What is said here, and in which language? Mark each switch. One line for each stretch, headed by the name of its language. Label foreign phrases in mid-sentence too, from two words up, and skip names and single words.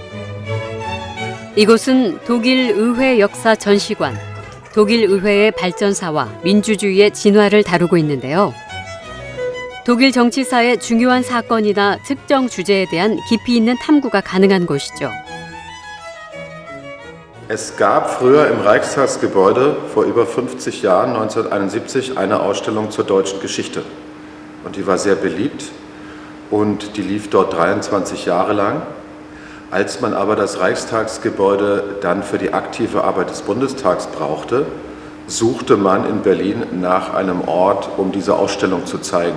Korean: 이곳은 독일 의회 역사 전시관, 독일 의회의 발전사와 민주주의의 진화를 다루고 있는데요. 독일 정치사의 중요한 사건이나 특정 주제에 대한 깊이 있는 탐구가 가능한 곳이죠.
German: Es gab früher im Reichstagsgebäude vor über 50 Jahren, 1971, eine Ausstellung zur deutschen Geschichte. Und die war sehr beliebt. und die lief dort 23 Jahre lang. Als man aber das Reichstagsgebäude dann für die aktive Arbeit des Bundestags brauchte, suchte man in Berlin nach einem Ort, um diese Ausstellung zu zeigen.